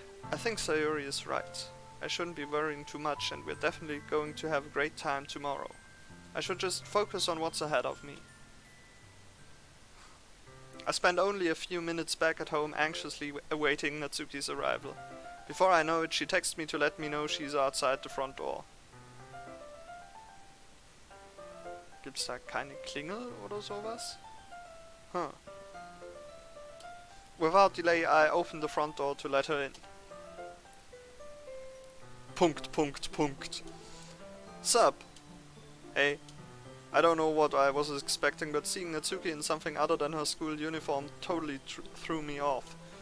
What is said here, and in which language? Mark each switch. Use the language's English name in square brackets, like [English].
[English] I think Sayori is right. I shouldn't be worrying too much, and we're definitely going to have a great time tomorrow. I should just focus on what's ahead of me. I spend only a few minutes back at home anxiously awaiting Natsuki's arrival. Before I know it, she texts me to let me know she's outside the front door. [German] Gibt's da keine Klingel oder sowas? Huh. [English] Without delay, I open the front door to let her in. Punkt. Sup? Hey. I don't know what I was expecting, but seeing Natsuki in something other than her school uniform totally threw me off.